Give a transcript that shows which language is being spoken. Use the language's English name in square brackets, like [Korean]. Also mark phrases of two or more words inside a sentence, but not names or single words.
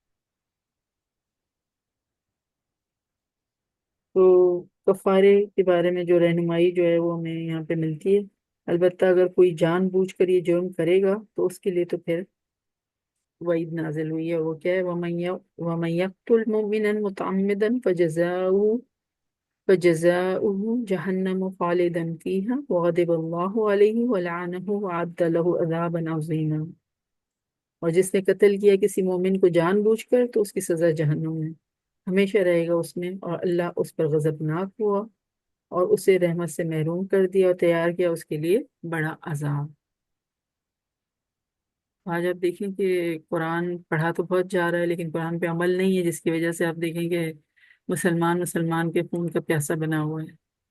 [Hindi] तो कफारे के बारे में जो रहनुमाई जो है वो हमें यहाँ पे मिलती है। अलबत्ता अगर कोई जानबूझकर ये जुर्म करेगा तो उसके लिए तो फिर वईद नाजिल हुई है। वो क्या है? [Arabic] ومن يقتل مؤمنا متعمدا فجزاؤه جهنم خالدا فيها وغضب الله عليه ولعنه وأعد له عذابا عظيما. [Hindi] और जिसने कत्ल किया किसी मोमिन को जानबूझकर तो उसकी सजा जहन्नुम है, हमेशा रहेगा उसमें, और अल्लाह उस पर गजबनाक हुआ और उसे रहमत से महरूम कर दिया और तैयार किया उसके लिए बड़ा अजाब। आज आप देखें कि कुरान पढ़ा तो बहुत जा रहा है लेकिन कुरान पे अमल नहीं है, जिसकी वजह से आप देखेंगे मुसलमान मुसलमान के खून का प्यासा बना हुआ है।